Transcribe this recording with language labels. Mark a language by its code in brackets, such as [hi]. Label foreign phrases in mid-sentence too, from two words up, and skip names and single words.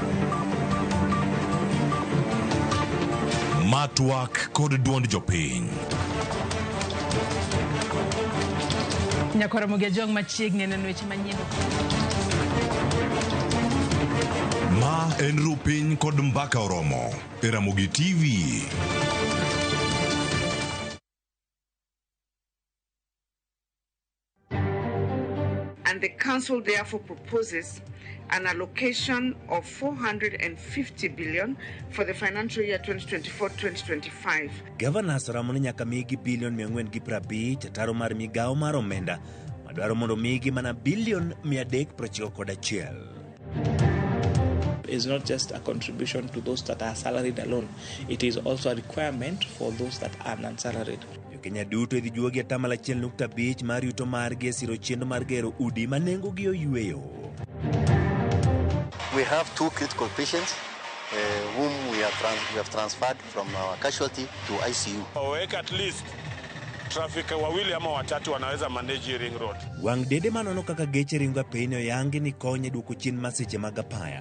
[luo] Matwak kod duond jopiny. Nyakoro Ramogi jong machiegni neno weche manyien. Ma en rupiny kod mbaka oromo e Ramogi TV. [en] And the council therefore proposes an allocation of 450 billion for the financial year 2024-2025. [luo] Governors ramone nyaka migi bilion 450 ataro mar migao mar omenda madwaro mondo migi mana bilion 391. [en] Is not just a contribution to those that are salaried alone. It is also a requirement for those that are non-salaried. [luo] Kenya duto idhi juogi atamalo 1.5 mar yuto margi e siro chenro mar gero udi ma nengogi oyueyo. [en] We have 2 critical patients whom we have transferred from our casualty to ICU. [sw] Waweka [en] at least [sw] traffic wawili ama watatu wanaweza [en] manage ring road. [luo] Wang dede manono kaka geche ringo apeyni oyangi ni konye duoko chien masiche mag apaya.